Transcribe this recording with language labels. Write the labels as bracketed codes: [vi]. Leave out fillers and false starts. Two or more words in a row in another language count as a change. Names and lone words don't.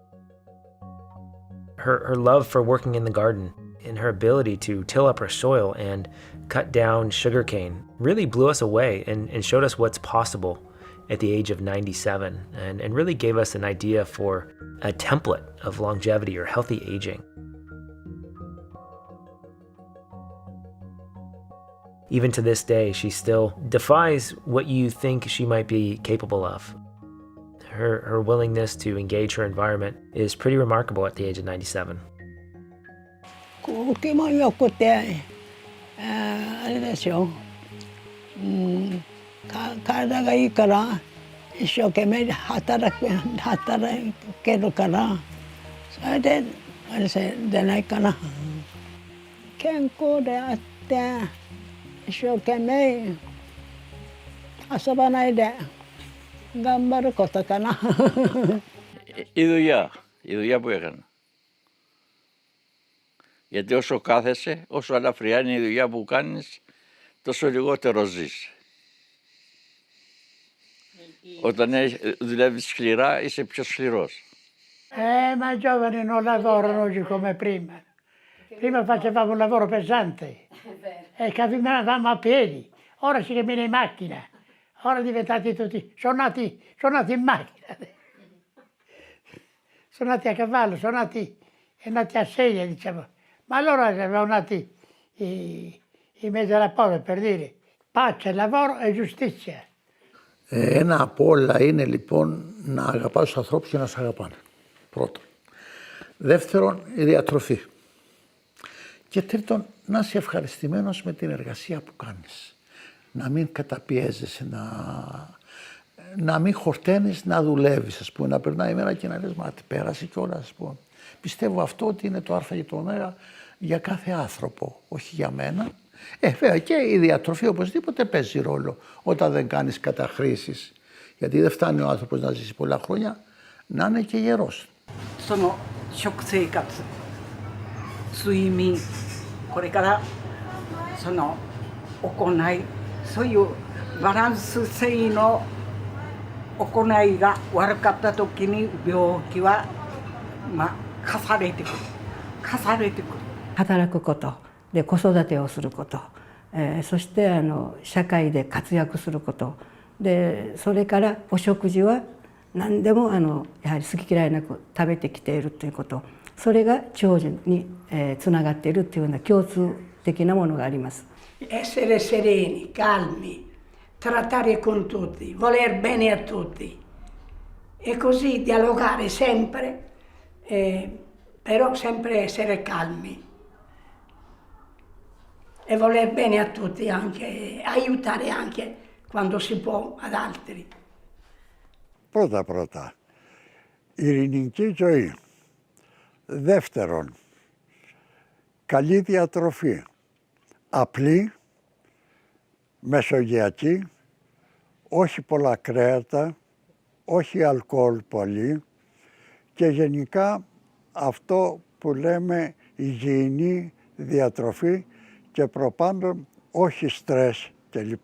[en] Her love for working in the garden and her ability to till up her soil and cut down sugarcane really blew us away and showed us what's possible at the age of 97, and really gave us an idea for a template of longevity or healthy aging. Even to this day, she still defies what you think she might be capable of. Her willingness to engage her environment is pretty remarkable at the age of 97. [ja] 気も良くて、あれですよ、体がいいから一生懸命働けるから、それであれでないかな。健康であって一生懸命遊ばないで頑張ることかな。 [el] Η δουλειά που έκανα. Γιατί όσο κάθεσαι, όσο ελαφριά είναι η δουλειά που κάνεις, τόσο λιγότερο ζεις. Όταν δουλεύεις σκληρά, είσαι πιο σκληρός. [it] Ma i giovani non lavorano oggi come prima. Prima facevamo un lavoro pesante e camminavamo a piedi, ora si cammina in macchina. Ora diventati tutti, sono nati in macchina, sono nati a cavallo, sono nati a segna, diciamo. Ma allora erano nati in mezzo alla povera, per dire, pace, lavoro e giustizia. [el] Ένα από όλα είναι λοιπόν να αγαπάς τους ανθρώπους και να σε αγαπάνε. Πρώτον. Δεύτερον, η διατροφή. Και τρίτον, να είσαι ευχαριστημένος με την εργασία που κάνεις. Να μην καταπιέζεσαι, να μην χορταίνεις, να δουλεύεις, ας πούμε, να περνάει η μέρα και να λες, μα πέρασε κιόλας, ας πούμε. Πιστεύω αυτό ότι είναι το α και το ω για κάθε άνθρωπο, όχι για μένα. Βέβαια και η διατροφή οπωσδήποτε παίζει ρόλο όταν δεν κάνεις καταχρήσεις. Γιατί δεν φτάνει ο άνθρωπος να ζήσει πολλά χρόνια, να είναι και γερός. [ja] その食生活、睡眠、これからその行い、そういうバランス性の行いが悪かった時に病気は重ねてくる。働くことで子育てをすること、そして社会で活躍することで、それからお食事は何でもやはり好き嫌いなく食べてきているということ、それが長寿につながっているというような共通的なものがあります。 [it] Essere sereni, calmi, trattare con tutti, voler bene a tutti e così dialogare sempre, però sempre essere calmi e voler bene a tutti, anche aiutare anche quando si può ad altri. [el] Πρώτα, ειρηνική ζωή. Δεύτερον, καλή διατροφή, απλή, μεσογειακή, όχι πολλά κρέατα, όχι αλκοόλ πολύ και γενικά αυτό που λέμε υγιεινή διατροφή και προπάντων όχι στρες κλπ.